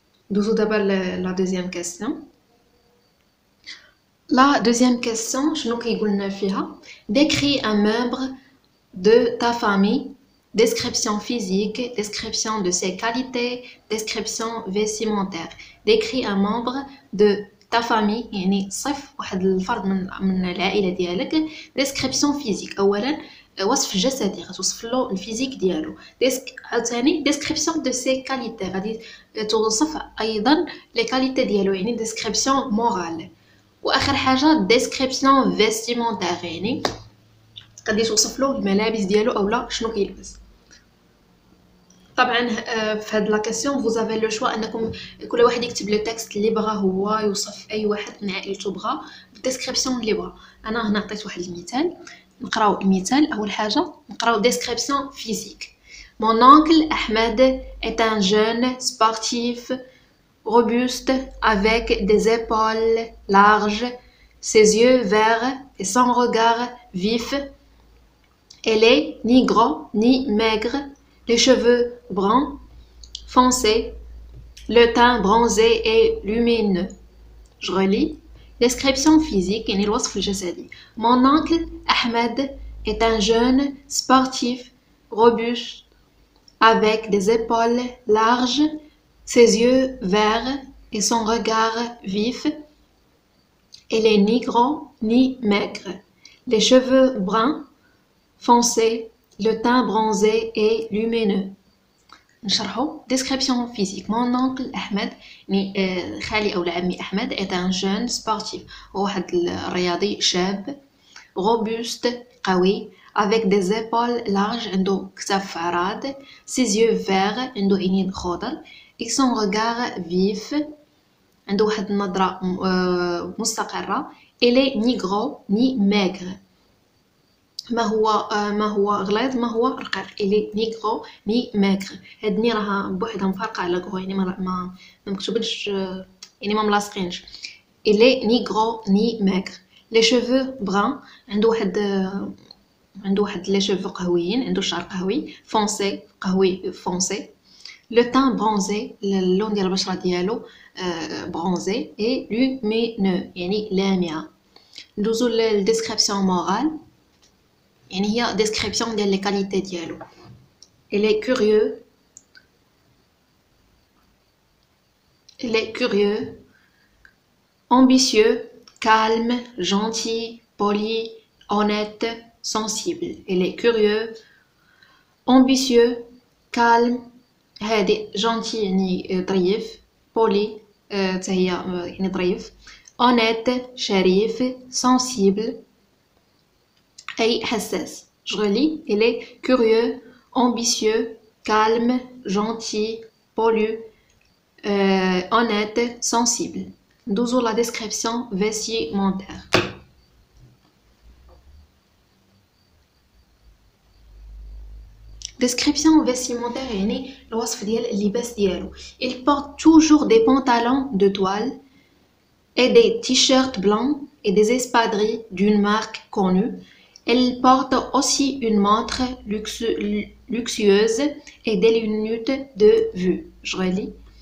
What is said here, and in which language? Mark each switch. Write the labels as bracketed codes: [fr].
[fr] Nous d'abord la deuxième question. La deuxième question, [ar] شنو كيقولنا فيها؟ [fr] Décris un membre de ta famille. Description physique, description de ses qualités, description vestimentaire. Décris un membre de ta famille [ar] يعني صف واحد الفرد من العائلة ديالك. [fr] description physique [ar] أولا وصف جسدي غتوصف له الفيزيك ديالو. عاوتاني [fr] description de ses qualités [ar] غادي توصف أيضا les qualités ديالو يعني [fr] description morale. [ar] واخر حاجه [fr] description vestimentaire [ar] يعني غادي توصف له الملابس ديالو اولا شنو كيلبس. طبعا في هاد لا كيسيون [fr] vous avez le choix [ar] انكم كل واحد يكتب لو تكست اللي بغا هو يوصف اي واحد من عائلته بغا بالديسكريبسيون اللي بغا. انا هنا عطيت واحد المثال نقراو المثال. اول حاجه نقراو [fr] description physique. Mon oncle Ahmed est un jeune sportif robuste avec des épaules larges, ses yeux verts et son regard vif. Elle est ni gros ni maigre, les cheveux bruns foncés, le teint bronzé et lumineux. Je relis. Description physique [ar] يعني الوصف الجسدي. [fr] Mon oncle Ahmed est un jeune sportif robuste avec des épaules larges, ses yeux verts et son regard vif. Elle est ni gros ni maigre. Les cheveux bruns foncés, le teint bronzé et lumineux. نشرحو description physique. Mon oncle Ahmed [ar] يعني خالي أو عمي أحمد [fr] est un jeune sportif. [ar] هو واحد الرياضي شاب robuste قوي [fr] avec des épaules larges [ar] عنده كتاف عراض. [fr] Ses yeux verts [ar] عنده عينين خضر. [fr] Et son regard vif [ar] عنده واحد النظرة مستقرة. [fr] Elle est ni gros ni maigre. [ar] ما هو غليظ ما هو رقيق. [fr] Elle est ni gros ni maigre. [ar] هاد ني راها بوحدها مفارقة على غرو يعني ما مكتوبنش يعني ما ملاصقينش. [fr] Elle est ni gros ni maigre. Les cheveux bruns عنده واحد les cheveux قهويين [ar] عنده الشعر قهوي [fr] foncé قهوي foncé. Le teint bronzé [ar] اللون ديال البشرة ديالو [fr] bronzé et lumineux [ar] يعني لامعة. ندوزو للديسكريبسيون مورال يعني هي ديسكريبسيون ديال لي كاليتي ديالو. [fr] Il est curieux, ambitieux, calme, gentil, poli, honnête, sensible. Il est curieux, ambitieux, calme, هادئ, gentil يعني ظريف, poli حتى هي يعني ظريف, honnête شريف, sensible أي حساس. Je relis. Il est curieux, ambitieux, calme, gentil, poli, honnête, sensible. ندوزو la description vestimentaire. Description vestimentaire [ar] يعني الوصف ديال اللباس ديالو. [fr] Il porte toujours des pantalons de toile et des t-shirts blancs et des espadrilles d'une marque connue. Elle porte aussi une montre luxueuse et des lunettes de vue. Je relis.